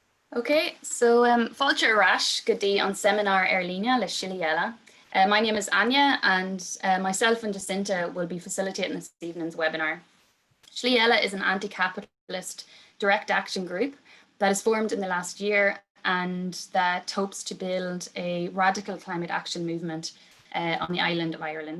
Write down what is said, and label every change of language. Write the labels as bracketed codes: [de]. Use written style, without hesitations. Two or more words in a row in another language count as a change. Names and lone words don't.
[en] Okay, so [ga] Fáilte Rash go dtí an seminar ar líne le Shiliella. [en] My name is Anya, and myself and Jacinta will be facilitating this evening's webinar. Shiliella is an anti-capitalist direct action group that is formed in the last year and that hopes to build a radical climate action movement on the island of Ireland.